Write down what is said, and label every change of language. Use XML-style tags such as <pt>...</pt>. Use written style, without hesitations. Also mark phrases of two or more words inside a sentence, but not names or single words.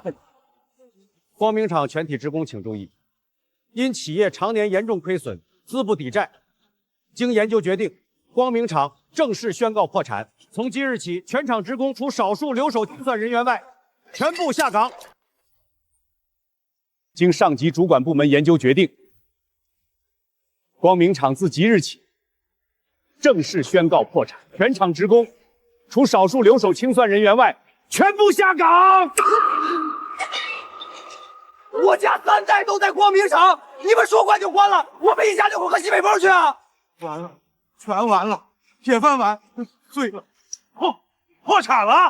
<zh>光明廠全體職工請注意，因企業常年嚴重虧損，資不抵債，經研究決定，光明廠正式宣告破產。從即日起，全廠職工除少數留守清算人員外，全部下崗。經上級主管部門研究決定，光明廠自即日起正式宣告破產，全厂職工除少數留守清算人员外，全部下岗。我家3代都在光明厂，你们说关就关了，我们一家就回西北风去啊！完了，全完了，铁饭碗碎了，破产了。</zh>